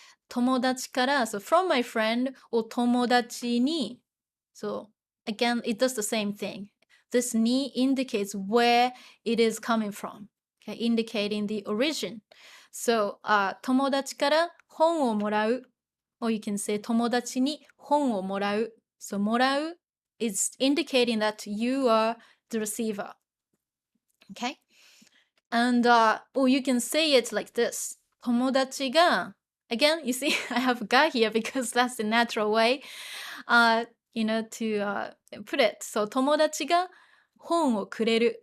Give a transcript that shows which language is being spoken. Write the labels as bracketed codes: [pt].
[en] 友達から, so from my friend, or 友達に. So again, it does the same thing. This ni indicates where it is coming from. Okay, indicating the origin. [ja] So 友達から本をもらう. [en] Or you can say [ja] 友達に本をもらう. [en] So もらう is indicating that you are the receiver. Okay? And or you can say it like this. 友達が, again, you see, I have ga here because that's the natural way, to put it. [ja] So 友達が本をくれる.